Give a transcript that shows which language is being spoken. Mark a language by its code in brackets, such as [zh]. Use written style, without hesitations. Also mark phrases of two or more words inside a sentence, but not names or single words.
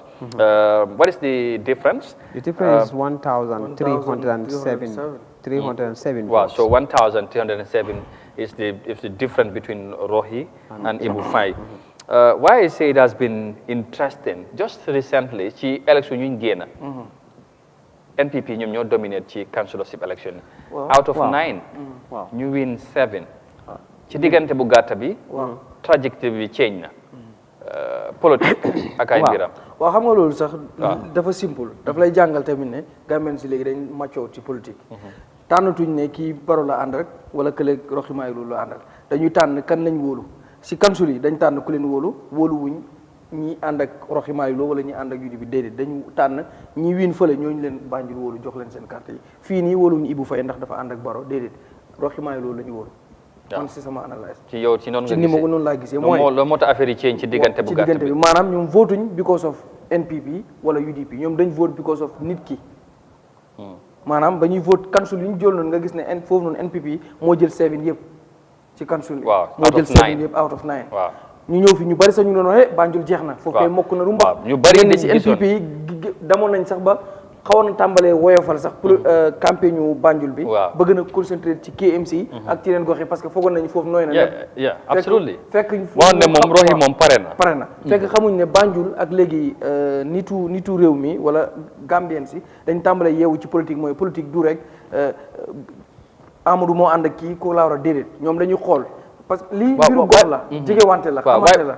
[en] What is the difference? The difference is 1,307. 307 Wow, votes. so 1,307 is the difference between Rohi and Ibu Fai. Why I say it has been interesting, just recently, [wo] ci election ñu génn NPP ñoom ñoo dominate ci [en] councilorship election. Out of 9, [wo] ñu win 7. Ci diggante bu gàtta bi, trajectory bi change na. Politique ak ay mbiram. waaw xam nga loolu sax dafa simple dafa lay jàngal tamit ne Gambien si léegi dañ maccoo ci politique tànnatuñ ne kii Baro la ànd rek wala kële Rohi Malik Lo la àndal dañuy tànn kan lañ wóolu si council yi dañ tànn ku leen wóolu wuñ ñi ànd ak Rohi Malik Lo wala ñi ànd ak UDP bi déedéet dañu tànn ñi wiin fële ñooñu leen Banjul wóolu jox leen seen carte yi fii nii wóoluñu Ibou Faye ndax dafa ànd ak Baro déedéet Rohi Malik Lo la ñu wóolu man si sama analyse ci yow ci noonu nga gisee ci ni ma ko noonu laa gisee mooy loolu moo tax affaire yi change ci diggante bu gàtt bi maanaam ñoom votuñ [en] because of [wo] NPP wala UDP ñoom dañ vote [en] because of [wo] nit ki maanaam ba ñuy vote council yi ñu jël noonu nga gis ne foofu noonu NPP moo jël 7 yëpp ci council yi moo jël 7 yëpp [en] out of [wo] 9 ñu ñëw fi ñu bari sax ñu doon wax Banjul jeex na foofu kay mokk na ru mbax ñu bari ne ci NPP yi damoon nañ sax ba xawoon na tàmbalee woyofal sax [fr] pour campagne [wo] ñu Banjul bi bëgg na concentrer ci KMC ak ci leen gox yi [fr] parce que [wo] foogoon nañu foofu nooy na [en] yeah absolutely [wo] fekk woon ne moom Rohi moom pare na fekk xamuñ ne Banjul ak léegi nitu réew mi wala Gambien si dañ tàmbalee yeewu ci politique mooy politique du rek Amadou moo ànd ak kii ko laa war a déedéet ñoom dañuy xool [fr] parce que [wo] lii mbiru gox la jege wante la xamante la